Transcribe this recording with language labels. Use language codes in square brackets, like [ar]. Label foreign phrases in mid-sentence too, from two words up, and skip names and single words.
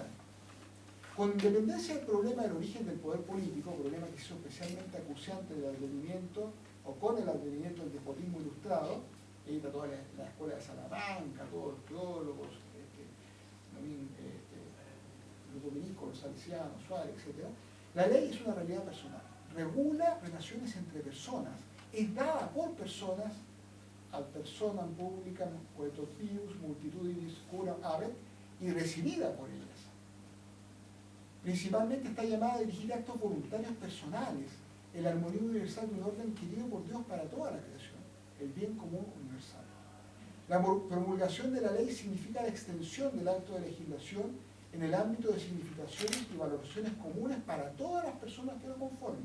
[es] Con independencia del problema del origen del poder político, problema que hizo especialmente acuciante del advenimiento o con el advenimiento del despotismo ilustrado, ahí está toda la escuela de Salamanca, todos los teólogos, los dominicos, los salesianos, Suárez, etc. La ley es una realidad personal, regula relaciones entre personas, es dada por personas, [la] ad personam publicam coetot pius multitudines curam habet, [es] y recibida por ellas. Principalmente está llamada a dirigir actos voluntarios personales, el armonía universal de un orden querido por Dios para toda la creación, el bien común universal. La promulgación de la ley significa la extensión del acto de legislación en el ámbito de significaciones y valoraciones comunes para todas las personas que lo conforman.